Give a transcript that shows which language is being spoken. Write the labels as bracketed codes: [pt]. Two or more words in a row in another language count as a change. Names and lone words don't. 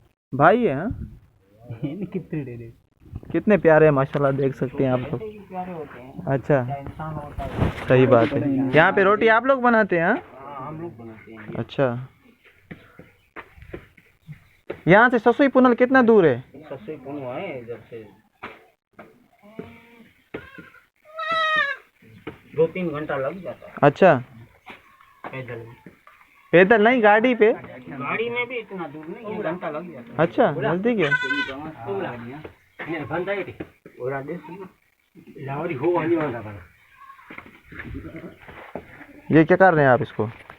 [ur] بھائی ہے۔ ہاں کتنے ڈیرے کتنے پیارے ہیں ماشاءاللہ، دیکھ سکتے ہیں آپ لوگ. پیارے ہوتے ہیں. अच्छा انسان ہوتا ہے. صحیح بات ہے. یہاں پہ روٹی آپ لوگ بناتے ہیں? हाँ ہم لوگ بناتے ہیں. اچھا، یہاں سے سسئی پنل کتنا دور ہے? سسئی پنل ہے ادھر سے 2-3 گھنٹا لگ جاتا ہے. अच्छा, पैदल پیدل نہیں، گاڑی پہ? گاڑی میں بھی اتنا دور نہیں، 1 گھنٹا لگ جاتا ہے. اچھا، نزدیک ہے. یہ کیا کر رہے ہیں آپ اس کو?